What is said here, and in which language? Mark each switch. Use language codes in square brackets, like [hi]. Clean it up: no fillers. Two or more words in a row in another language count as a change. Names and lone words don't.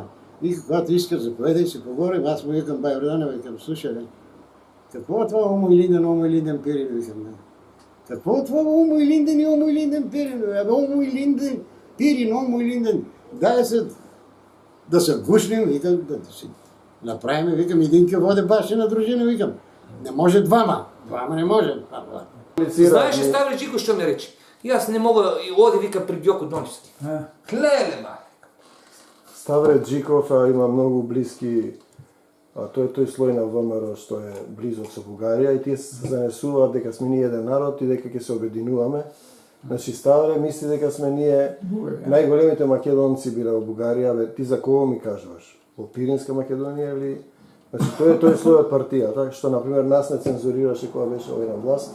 [bg] Вика, когато искаш, заповедай, си поговорим. Аз му викам, бай Йордане, викам, слушай, какво е това Омо-Илинден Пирин, викам, какво е това Омо-Илинден Пирин, Омо-Илинден, дай се да се гушнем, викам, да си направим, викам, един ке води бащина дружина, викам, не може двама не може. Знаеш ли, Ставре Джико, що ме рече? И аз не мога, и оди вика при Гьоко Дончевски. [mk] Клеле, ма! Ставре Джиков има много близки, той слой на ВМРО, што е близо со Бугарија и тие се занесуваат дека сме ние еден народ и дека ќе се обединуваме. Значи Ставре мисли дека сме ние најголемите македонци биле во Бугарија, ти за кого ми кажуваш? Во Пиринска Македонија или... Значи тој слој од партијата, што например нас не цензурираше кога беше овој на власт.